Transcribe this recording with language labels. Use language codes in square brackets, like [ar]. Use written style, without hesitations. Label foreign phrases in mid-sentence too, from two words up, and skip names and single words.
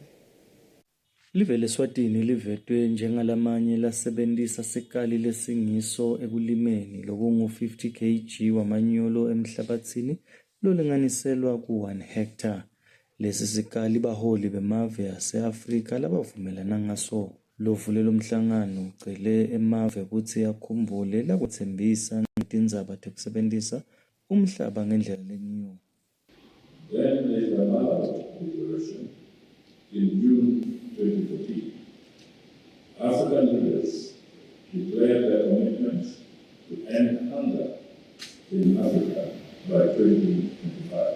[ss] Live leSwatini livetwe njengalamanye lasebentisa sikali lesingiso ekulimeni lokungu-50 kg wamanyolo emhlabatsini lolinganiselwa ku-1 hectare. Lesi sikali baholi bemave ase-Afrika labavumelana ngaso. Lovulelo mhlangano ucele emave kutsi akhumbule lakutsembisa ngetindzaba tekusebentisa umhlaba ngendlela lengiyo. [en] Then there is another declaration in June 2014. African leaders declared their commitment to end hunger in Africa by 2025.